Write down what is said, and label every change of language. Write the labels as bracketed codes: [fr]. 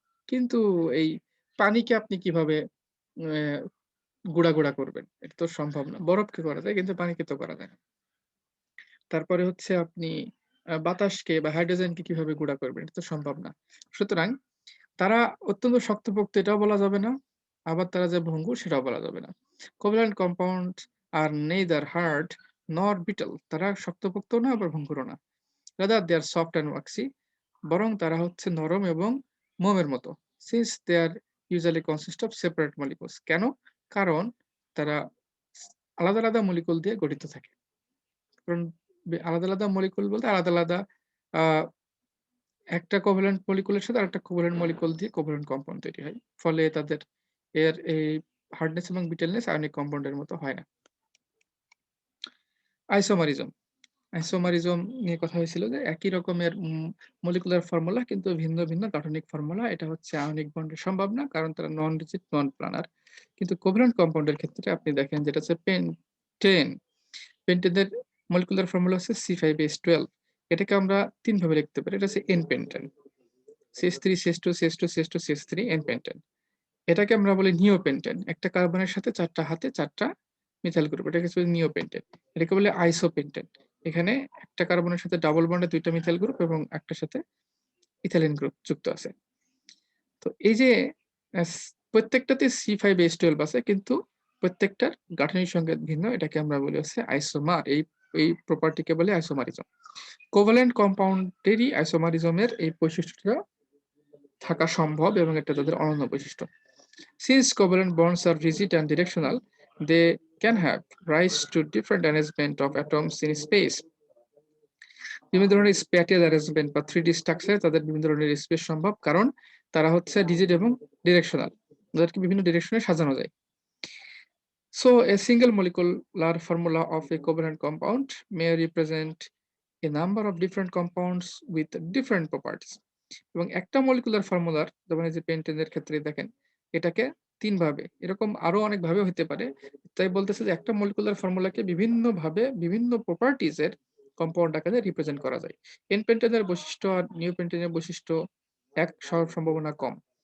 [bn] কিন্তু এই পানিকে আপনি কিভাবে অ্যা গুঁড়া করবেন? এটা তো সম্ভব না। বরফকে করা যায় কিন্তু পানিকে তো করা যায় না। তারপরে হচ্ছে আপনি বাতাসকে বা হাইড্রোজেনকে কিভাবে গুঁড়া করবেন? এটা তো সম্ভব না। সুতরাং তারা অত্যন্ত শক্তপোক্ত এটাও বলা যাবে না। আবার তারা যে ভঙ্গুর সেটাও বলা যাবে না। [en] Covalent compounds আর neither hard nor brittle. [bn] তারা শক্তপোক্তও না আবার ভঙ্গুরও না। [en] Rather they are soft and waxy. [bn] বরং তারা হচ্ছে নরম এবং মোমের মতো। [en] Since they are usually consist of separate molecules. [bn] কেন? কারণ তারা আলাদা, আলাদা মলিকুল দিয়ে গঠিত থাকে। কারণ আলাদা, আলাদা মলিকুল বলতে আলাদা, আলাদা আ একটা কোভ্যালেন্ট মলিকুলের সাথে আরেকটা কোভ্যালেন্ট মলিকুল দিয়ে কোভ্যালেন্ট কম্পাউন্ড তৈরি হয়। ফলে তাদের এই হার্ডনেস এবং ব্রিটলনেস আয়নিক কম্পাউন্ডের মতো হয় না। আইসোমারিজম। আইসোমারিজম নিয়ে কথা হয়েছিল যে একই রকমের মলিকুলার ফর্মুলা কিন্তু ভিন্ন, ভিন্ন গাঠনিক ফর্মুলা। এটা হচ্ছে আয়নিক বন্ডে সম্ভব না কারণ তারা নন রিজিড, নন প্লানার। কিন্তু কোভ্যালেন্ট কম্পাউন্ডের ক্ষেত্রে আপনি দেখেন যেটা হচ্ছে পেন্টেন। পেন্টেনের মলিকুলার ফর্মুলা হচ্ছে C5H12। এটাকে আমরা ৩ ভাবে লিখতে পারি। এটা হচ্ছে N-পেন্টেন। CH3, CH2, CH2, CH2, CH3, N-পেন্টেন। এটাকে আমরা বলি নিওপেন্টেন। একটা কার্বনের সাথে ৪ টা হাতে ৪ টা মিথাইল গ্রুপ। এটাকে হচ্ছে নিওপেন্টেন। এটাকে বলে আইসোপেন্টেন। এখানে একটা কার্বনের সাথে ডাবল বন্ডে ২ টা মিথাইল গ্রুপ এবং একটার সাথে ইথাইলিন গ্রুপ যুক্ত আছে। তো এই যে এস প্রত্যেকটাতে C5H12 আছে কিন্তু প্রত্যেকটার গাঠনিক সংকেত ভিন্ন। এটাকে আমরা বলি হচ্ছে আইসোমার। এই এই প্রপার্টিকে বলে আইসোমারিজম। কোভ্যালেন্ট কম্পাউন্ডেরই আইসোমারিজমের এই বৈশিষ্ট্যটা থাকা সম্ভব এবং এটা তাদের অনন্য বৈশিষ্ট্য। [en] Since covalent bonds are rigid and directional, they can have rise to different arrangement of atoms in space. [bn] বিভিন্ন ধরনের স্প্যাটিয়াল অ্যারেঞ্জমেন্ট বা 3D স্ট্রাকচারে তাদের বিভিন্ন ধরনের স্পেস সম্ভব, কারণ তারা হচ্ছে রিজিড এবং ডিরেকশনাল, তাদেরকে বিভিন্ন ডিরেকশনে সাজানো যায়। [en] So a single molecular formula of a covalent compound may represent a number of different compounds with different properties. [bn] এবং একটা মলিকুলার ফর্মুলার, যেমন এই যে পেন্টেনের ক্ষেত্রে দেখেন, এটাকে ৩ ভাবে, এরকম আরো অনেক ভাবে হতে পারে। তাই বলতেছে যে একটা মলিকুলার ফর্মুলাকে বিভিন্ন ভাবে বিভিন্ন প্রপার্টিজ এর কম্পাউন্ড আকারে রিপ্রেজেন্ট করা যায়। এন-পেন্টেনের বৈশিষ্ট্য আর নিওপেন্টেনের বৈশিষ্ট্য এক হওয়ার সম্ভাবনা কম।